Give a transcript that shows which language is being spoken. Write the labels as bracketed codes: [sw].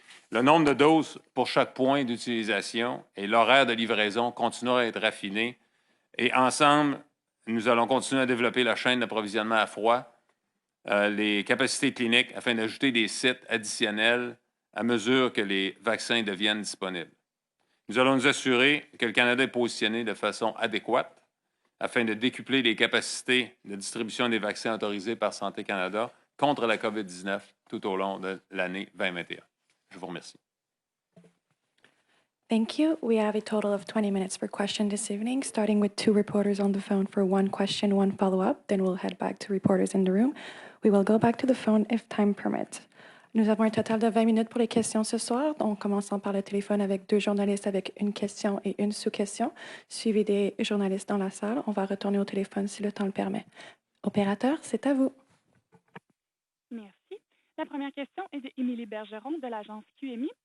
[fr] Le nombre de doses pour chaque point d'utilisation et l'horaire de livraison continueront à être raffinés et ensemble, nous allons continuer à développer la chaîne d'approvisionnement à froid, les capacités cliniques afin d'ajouter des sites additionnels à mesure que les vaccins deviennent disponibles. Nous allons nous assurer que le Canada est positionné de façon adéquate afin de décupler les capacités de distribution des vaccins autorisés par Santé Canada contre la COVID-19 tout au long de l'année 2021. Je vous remercie. [en] Thank you. We have a total of 20 minutes for questions this evening, starting with 2 reporters on the phone for 1 question, 1 follow-up. Then we'll head back to reporters in the room. We will go back to the phone if time permits. [fr] Nous avons un total de 20 minutes pour les questions ce soir, donc commençons par le téléphone avec 2 journalistes avec une question et une sous-question, suivi des journalistes dans la salle. On va retourner au téléphone si le temps le permet. Opérateur, c'est à vous. Merci. La première question est de Émilie Bergeron de l'agence QMI.